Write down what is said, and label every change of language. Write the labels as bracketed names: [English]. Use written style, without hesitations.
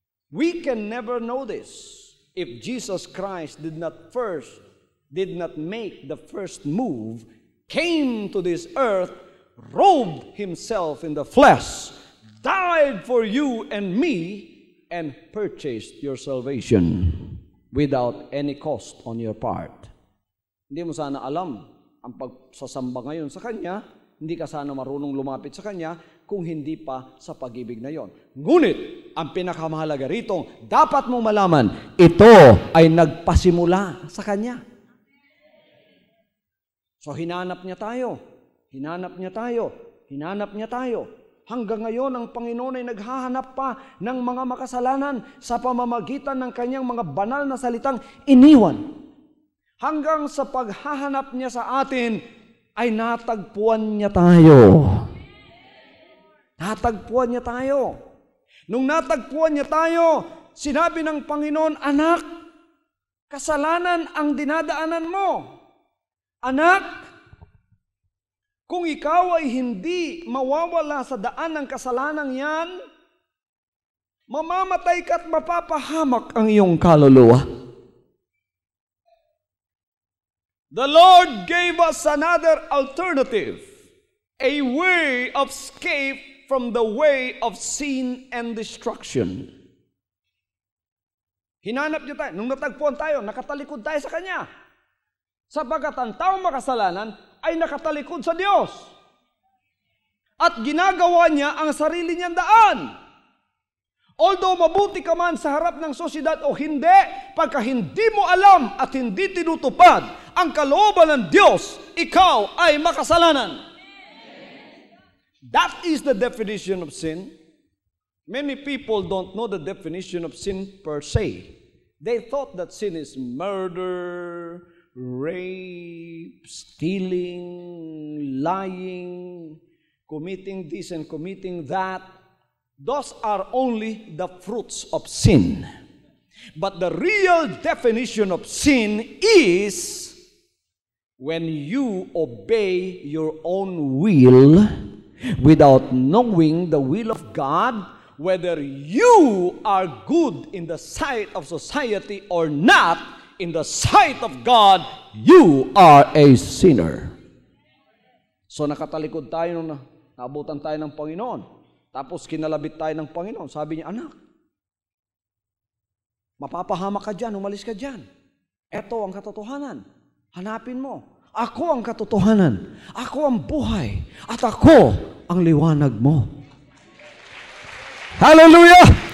[English] We can never know this if Jesus Christ did not make the first move, came to this earth, robed Himself in the flesh, died for you and me, and purchased your salvation without any cost on your part. [Filipino] Hindi mo sana alam ang pagsasamba ngayon sa Kanya, hindi ka sana marunong lumapit sa Kanya kung hindi pa sa pag-ibig na yon. Ngunit, ang pinakamahalaga rito, dapat mong malaman, ito ay nagpasimula sa Kanya. So, hinanap niya tayo. Hinanap niya tayo. Hinanap niya tayo. Hanggang ngayon, ang Panginoon ay naghahanap pa ng mga makasalanan sa pamamagitan ng Kanyang mga banal na salitang iniwan. Hanggang sa paghahanap niya sa atin, ay natagpuan niya tayo. Natagpuan niya tayo. Nung natagpuan niya tayo, sinabi ng Panginoon, anak, kasalanan ang dinadaanan mo. Anak, kung ikaw ay hindi mawawala sa daan ng kasalanang yan, mamamatay ka at mapapahamak ang iyong kaluluwa. [English] The Lord gave us another alternative, a way of escape from the way of sin and destruction. [Filipino] Hinanap niyo tayo. Nung natagpuan tayo, nakatalikod tayo sa Kanya. Sapagat ang taong makasalanan ay nakatalikod sa Diyos. At ginagawa niya ang sarili niyang daan. Although mabuti ka man sa harap ng sosyedad o hindi, pagka hindi mo alam at hindi tinutupad ang kalooban ng Diyos, ikaw ay makasalanan. [English] That is the definition of sin. Many people don't know the definition of sin per se. They thought that sin is murder, rape, stealing, lying, committing this and committing that, those are only the fruits of sin. But the real definition of sin is when you obey your own will without knowing the will of God, whether you are good in the sight of society or not, in the sight of God, you are a sinner. [Filipino] So nakatalikod tayo nung naabutan tayo ng Panginoon. Tapos kinalabit tayo ng Panginoon. Sabi niya, anak, mapapahamak ka dyan, umalis ka dyan. Ito ang katotohanan. Hanapin mo. Ako ang katotohanan. Ako ang buhay. At ako ang liwanag mo. Hallelujah!